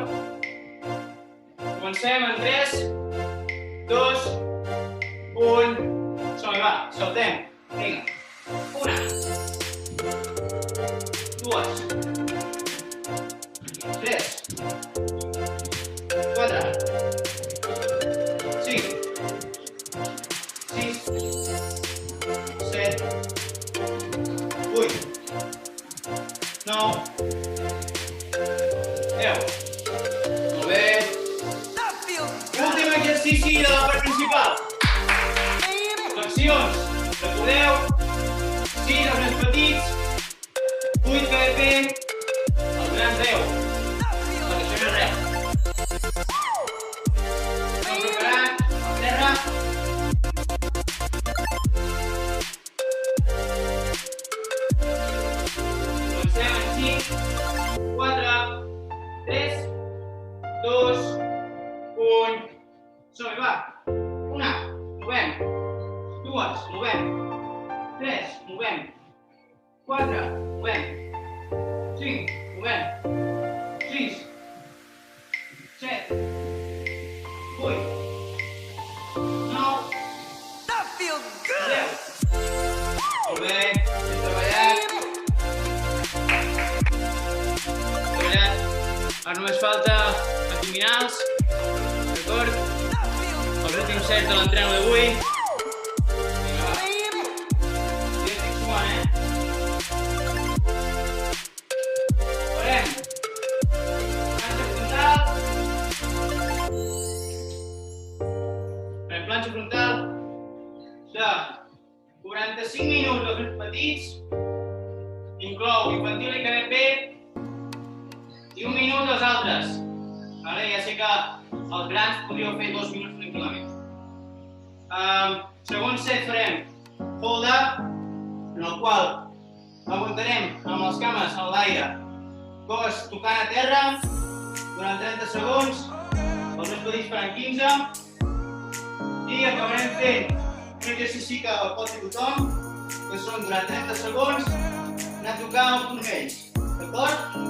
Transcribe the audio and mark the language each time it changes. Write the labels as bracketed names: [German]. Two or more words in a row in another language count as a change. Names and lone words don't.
[Catalan] Comencem en 3, 2, 1, som-hi, va, saltem, vinga, 1, 2, 3, 4, 5, 6, 7, 8, 9, 10. Molt bé. [English] That feels [Catalan] Últim exercici de la part principal. [English] baby. [Catalan] Flexions. Recordeu? 6 els més petits, 8 KDP, els grans 10. [English] That feels [Catalan] Per això no és res. Estem preparats? A terra. Comencem en 5, 4, 3, 2, 1. Som-hi, va. Una, movem. Dues, movem. 3, movem. 4, movem. 5, movem. 6, 7, 8, 9, [English] that feels good. [Catalan] 10. Molt bé, ben treballat. Treballat. Ara només falta abdominals. D'acord? [English] That feels [Catalan] Els últims sets de l'entreno d'avui. Vinga, va. [English] baby. [Catalan] Jo estic sumant, Farem planxa frontal. Farem planxa frontal de 45 minuts als més petits. Inclou infantil i KDP i 1 minut als altres. Vale? Ja sé que els grans podríeu fer 2 minuts tranquil·lament. Segon set farem [English] hold up, [Catalan] en el qual aguantarem amb les cames en l'aire, cos tocant a terra durant 30 segons, els més petits faran 15 i acabarem fent un exercici que pot fer tothom, que són durant 30 segons anar a tocar els turmells, d'acord?